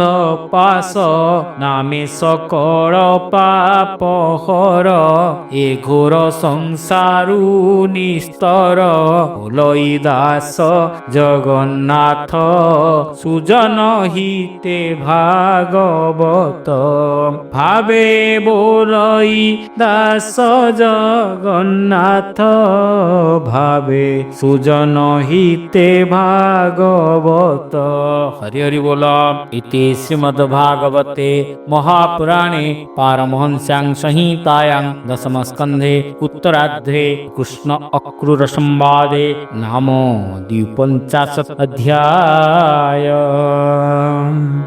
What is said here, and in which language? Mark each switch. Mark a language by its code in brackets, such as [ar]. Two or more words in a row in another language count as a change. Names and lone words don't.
[or] ପାଶ ନାମେ ସକଳ ପାପ ହର ଏ ଘୋର ସଂସାରୁ ନିସ୍ତର ଓଲଇ ଦାସ ଜଗନ୍ନାଥ ସୁଜନ ହିତେ ଭାଗବତ ଭାବେ ବୋଲଇ ଦାସ ଜଗନ୍ନାଥ ଭାବେ ସୁଜନ ହିତେ ଭାଗବତ। ହରି ହରି ବୋଲ। [sa] ଇତି ଶ୍ରୀମଦ୍ ଭାଗବତେ ମହାପୁରାଣେ ପାରମହଂସ୍ୟାଂ संहितायां दशमस्कन्धे उत्तरार्धे कृष्ण अक्रूर संवादे नाम 52 अध्याय।